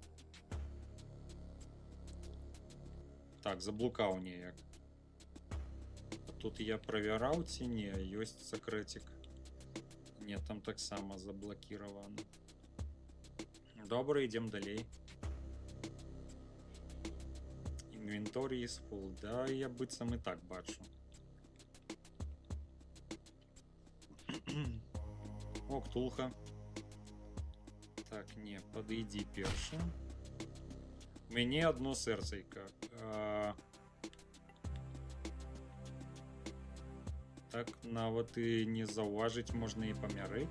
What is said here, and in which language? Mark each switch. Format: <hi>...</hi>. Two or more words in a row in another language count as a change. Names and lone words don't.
<be>Так, заблукаў неяк. Тут я правяраў ці не, ёсць сакрэцік. Не, там таксама заблакіравана. Добра, ідзем далей.</be> <en>Inventory is full.</en> <be>Да, я быццам і так бачу. О, ктулха. Так, не, падыдзі першы. У мяне одно сэрцайка. Так нават і не заўважыць можна і памярэць.</be>